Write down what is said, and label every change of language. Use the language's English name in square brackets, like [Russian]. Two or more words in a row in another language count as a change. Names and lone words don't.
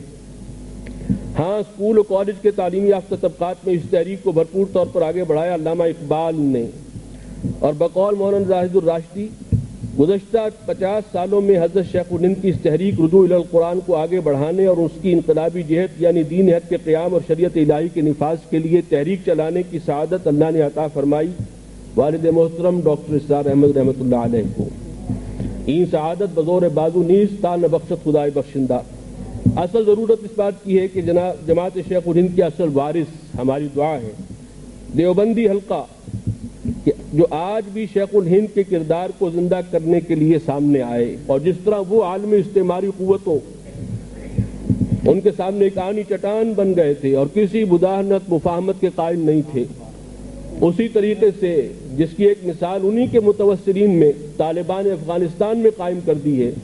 [Urdu] ہاں، اسکول و کالج کے تعلیمی یافتہ طبقات میں اس تحریک کو بھرپور طور پر آگے بڑھایا علامہ اقبال نے، اور بقول مولانا زاہد الراشدی گزشتہ 50 سالوں میں حضرت شیخ الہند کی اس تحریک رجوع القرآن کو آگے بڑھانے اور اس کی انقلابی جہت یعنی دین حق کے قیام اور شریعت الہی کے نفاذ کے لیے تحریک چلانے کی سعادت اللہ نے عطا فرمائی والد محترم ڈاکٹر اسرار احمد [Arabic] رحمۃ اللہ علیہ [Urdu] کو۔ [Persian] این سعادت بزور بازو نیست تا نہ بخشت خدائے بخشندہ۔ [Urdu] اصل ضرورت اس بات کی ہے کہ جماعت شیخ الہند کے اصل وارث ہماری دعا ہے، دیوبندی حلقہ جو آج بھی شیخ الہند کے کردار کو زندہ کرنے کے لیے سامنے آئے، اور جس طرح وہ عالم استعماری قوتوں ان کے سامنے ایک آنی چٹان بن گئے تھے اور کسی مداہنت مفاہمت کے قائل نہیں تھے، اسی طریقے سے جس کی ایک مثال انہی کے متوسرین میں طالبان افغانستان میں قائم کر دی ہے.